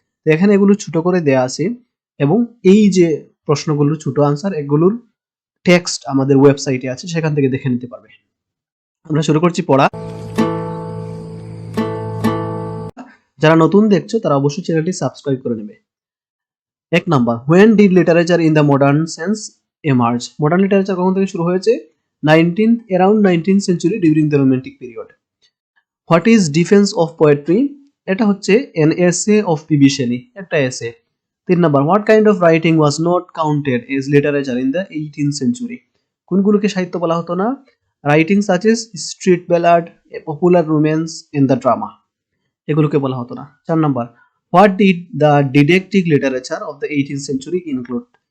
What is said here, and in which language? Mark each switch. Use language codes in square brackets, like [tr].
[bn] তো এখানে এগুলো ছোট করে দেয়া আছে এবং এই যে প্রশ্নগুলোর ছোট আনসার, এগুলোর টেক্সট আমাদের ওয়েবসাইটে আছে, সেখান থেকে দেখে নিতে পারবে। আমরা শুরু করছি পড়া। যারা নতুন দেখছো তারা অবশ্যই চ্যানেলটি সাবস্ক্রাইব করে নেবে। এক number, [en] when did literature in the modern sense emerge? [bn] Modern literature কখন থেকে শুরু হয়েছে? [en] around 19th century during the romantic period. What is defense of poetry? [bn] এটা হচ্ছে [en] an essay of P.B. Shelley, [bn] একটা [en] essay। [bn] 3 number, [en] what kind of writing was not counted as literature in the 18th century? [bn] কোনগুলোকে সাহিত্য বলা হতো না? [en] Writing such as street ballad, a popular romance in the drama, [bn] এগুলোকে বলা হতো না। 4 number, [en] What did the didactic literature of the 18th century include?